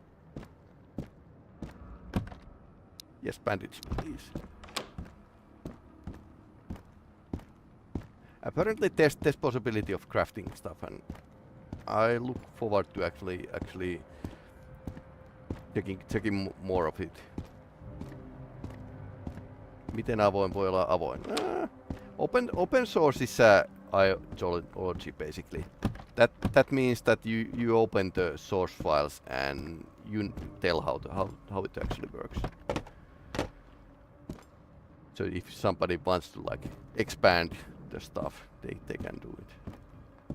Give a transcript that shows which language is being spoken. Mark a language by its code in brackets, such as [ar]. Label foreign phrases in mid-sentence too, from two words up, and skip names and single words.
[en] Yes, bandage, please. Apparently there's possibility of crafting stuff, and I look forward to actually checking more of it. [fi] Miten avoin voi olla avoin? [en] Open source is ideology basically. That means that you open the source files and you tell how it actually works. So if somebody wants to like expand the stuff, they can do it.